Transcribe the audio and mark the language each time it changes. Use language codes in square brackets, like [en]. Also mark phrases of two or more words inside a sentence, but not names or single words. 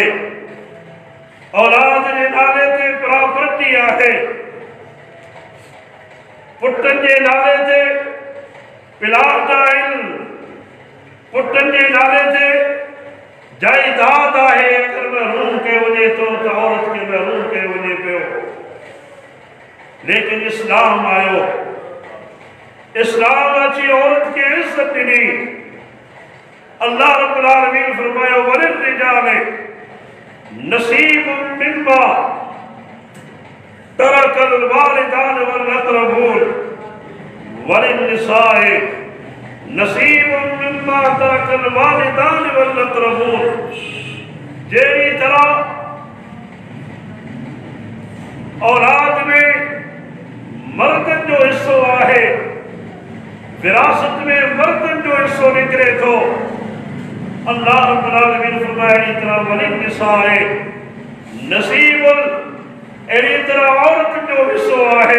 [sd] औलाद जे नाले ते प्रॉपर्टी आहे, पुटनि जे नाले ते प्लाट आहिनि, पुटनि जे नाले ते जायदाद आहे। अगर महरूम कयो वञे थो त औरत खे महरूम कयो वञे पियो। लेकिन इस्लाम आयो, इस्लाम अची औरत खे इज्जत ॾिनी। [ar] الله رب العالمين फरमायो, وللرجال نصيب مما ترك الوالدان والأقربون وللنساء نصيب مما ترك الوالدان والأقربون. [sd] जहिड़ी तरह औलाद में मर्दनि जो हिस्सो आहे, विरासत में मर्दनि जो हिस्सो निकिरे थो, [ar] الله رب العالمين [sd] फरमाए अहिड़ी तरह [ar] وللنساء نصيب, [sd] अहिड़ी तरह औरत जो हिस्सो आहे।